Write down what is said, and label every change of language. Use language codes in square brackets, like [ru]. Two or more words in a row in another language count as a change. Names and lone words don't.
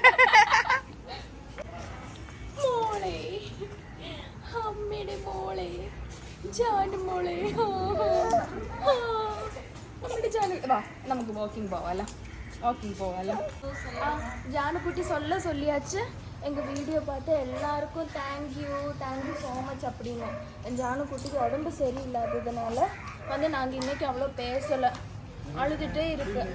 [ml] മോളെ, അമ്മയുടെ മോളെ, ജാനു മോളെ. നമ്മുടെ ജാനു വാ, നമുക്ക് [ta] வாக்கிங் போவால, வாக்கிங் போவால. ஜானுக்குட்டி சொல்லியாச்சு. எங்கள் வீடியோ பார்த்து எல்லாருக்கும் [en] thank you so much [ta] அப்படின்னு. என் ஜானுக்குட்டிக்கு உடம்பு சரியில்லாததுனால வந்து நாங்கள் இன்றைக்கி அவ்வளோ பேசலை, அழுதுகிட்டே இருக்கு.